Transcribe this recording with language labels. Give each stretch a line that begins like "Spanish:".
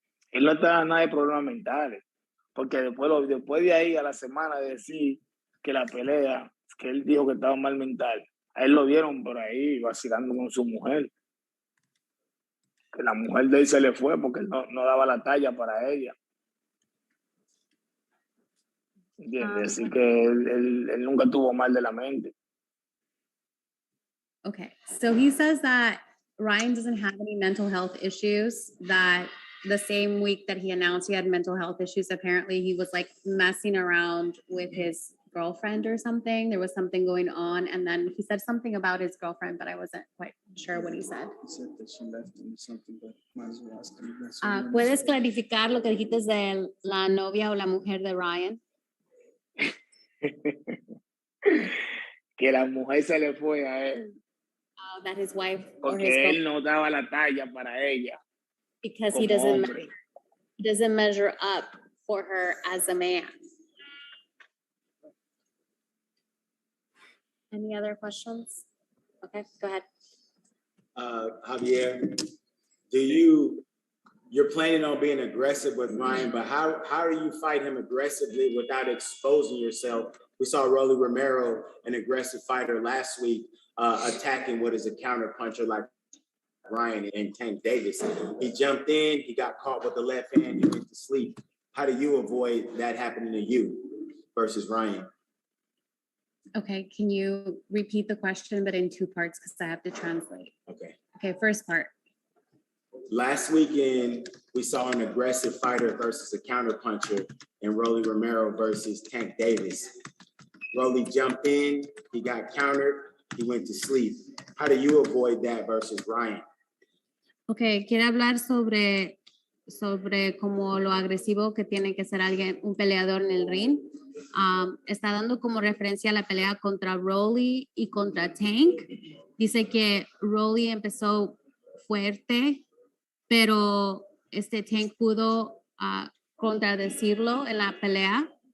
Spanish: Él no está nada de problemas mentales, porque después de ahí a la semana de decir que la pelea, que él dijo que estaba mal mental, a él lo vieron por ahí vacilando con su mujer. Que la mujer de él se le fue porque él no daba la talla para ella. ¿Entiendes? Así que él nunca tuvo mal de la mente.
English: Okay, so he says that Ryan doesn't have any mental health issues, that the same week that he announced he had mental health issues, apparently he was like messing around with his girlfriend or something. There was something going on, and then he said something about his girlfriend, but I wasn't quite sure what he said. He said that she left him or something, but might as well ask him.
Spanish: ¿Puedes clarificar lo que dijiste de la novia o la mujer de Ryan? Que la mujer se le fue a él.
English: That his wife or his
Spanish: Porque él
English: girlfriend,
Spanish: no daba la talla para ella.
English: because he
Spanish: Como hombre.
English: doesn't measure up for her as a man. Any other questions? Okay, go ahead. Javier, you're planning on being aggressive with Ryan, but how do you fight him aggressively without exposing yourself? We saw Rolly Romero, an aggressive fighter last week, attacking what is a counter puncher like Ryan and Tank Davis. He jumped in, he got caught with the left hand, he went to sleep. How do you avoid that happening to you versus Ryan? Okay, can you repeat the question, but in two parts, because I have to translate. Okay. Okay, first part. Last weekend, we saw an aggressive fighter versus a counter puncher in Rolly Romero versus Tank Davis. Rolly jumped in, he got countered, he went to sleep. How do you avoid that versus Ryan?
Spanish: Okay, quiere hablar sobre como lo agresivo que tiene que ser un peleador en el ring. Está dando como referencia a la pelea contra Rolly y contra Tank. Dice que Rolly empezó fuerte, pero Tank pudo contradecirlo en la pelea.